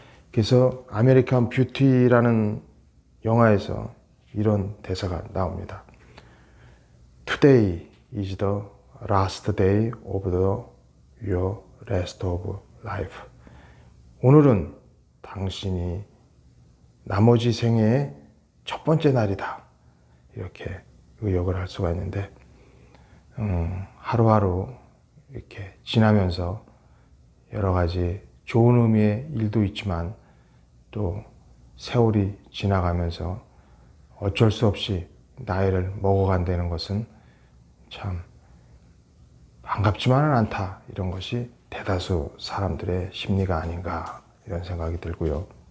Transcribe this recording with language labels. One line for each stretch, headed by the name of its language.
Korean: 그래서 아메리칸 뷰티라는 영화에서 이런 대사가 나옵니다.
English: Today is the last day of your rest of life.
Korean: 오늘은 당신이 나머지 생애의 첫 번째 날이다, 이렇게 의역을 할 수가 있는데, 하루하루 이렇게 지나면서 여러 가지 좋은 의미의 일도 있지만, 또 세월이 지나가면서 어쩔 수 없이 나이를 먹어간다는 것은 참 반갑지만은 않다, 이런 것이 대다수 사람들의 심리가 아닌가, 이런 생각이 들고요.